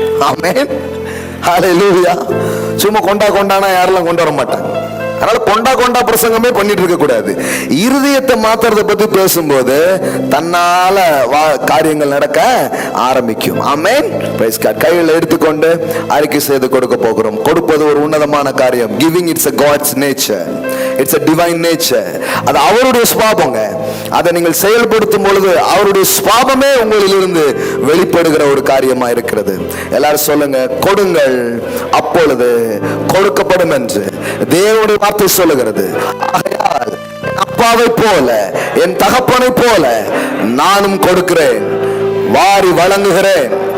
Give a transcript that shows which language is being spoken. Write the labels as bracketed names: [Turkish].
[Tamil] ஆமென், ஹல்லேலூயா. சும்மா கொண்டானா யாரெல்லாம் கொண்டு வர மாட்டாங்க. அதனால கொண்டா பிரசங்கமே பண்ணிட்டு இருக்க கூடாது. இருதயத்தை மாத்துறத பத்தி பேசும்போது தன்னால காரியங்கள் நடக்க ஆரம்பிக்கும். ஆமென். [English] Praise God. [Tamil] கையில் எடுத்துக்கொண்டு அறிக்கை செய்து கொடுக்க போகிறோம். கொடுப்பது ஒரு உன்னதமான காரியம். [English] Giving it's a God's nature, it's a divine nature. [Tamil] அது அவருடைய சுபாவங்க. அதை நீங்கள் செயல்படுத்தும் பொழுது அவருடைய சுபாவமே உங்களிலிருந்து வெளிப்படுகிற ஒரு காரியமா இருக்கிறது. எல்லாரும் சொல்லுங்க, கொடுங்கள் அப்பொழுது கொடுக்கப்படும் என்று தேவனுடைய வார்த்தை சொல்லுகிறது. ஆகையால் அப்பாவை போல என் தகப்பனை போல நானும் கொடுக்கிறேன், வாரி வழங்குகிறேன்.